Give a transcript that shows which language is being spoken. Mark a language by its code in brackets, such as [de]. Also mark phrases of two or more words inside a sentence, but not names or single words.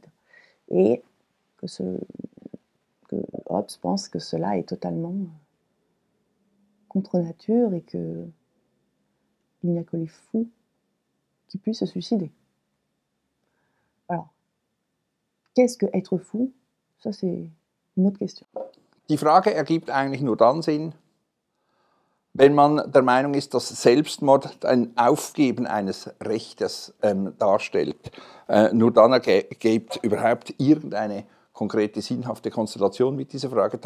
[fr] Et que Hobbes pense que cela est totalement contre nature et qu'il n'y a que les fous qui puissent se suicider. Alors, qu'est-ce que être fou? Ça, c'est une autre question. [de] Die Frage ergibt eigentlich nur dann Sinn, wenn man der Meinung ist, dass Selbstmord ein Aufgeben eines Rechtes darstellt. Nur dann ergibt überhaupt irgendeine konkrete, sinnhafte Konstellation mit dieser Frage.